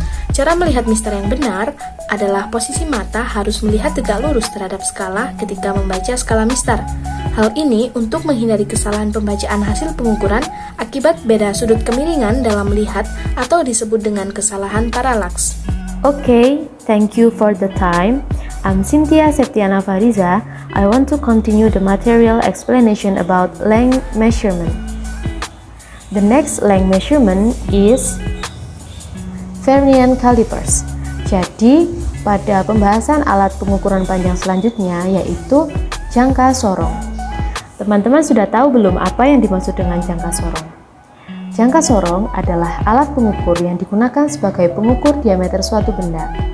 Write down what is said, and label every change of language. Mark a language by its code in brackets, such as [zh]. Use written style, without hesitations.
[id] Cara melihat mistar yang benar adalah posisi mata harus melihat tegak lurus terhadap skala ketika membaca skala mistar. Hal ini untuk menghindari kesalahan pembacaan hasil pengukuran akibat beda sudut kemiringan dalam melihat atau disebut dengan kesalahan paralaks. [en] Okay, thank you for the time. I'm Cynthia Septiana Fariza. I want to continue the material explanation about length measurement. The next length measurement is vernier calipers. [id] Jadi, pada pembahasan alat pengukuran panjang selanjutnya yaitu jangka sorong. Teman-teman sudah tahu belum apa yang dimaksud dengan jangka sorong? Jangka sorong adalah alat pengukur yang digunakan sebagai pengukur diameter suatu benda.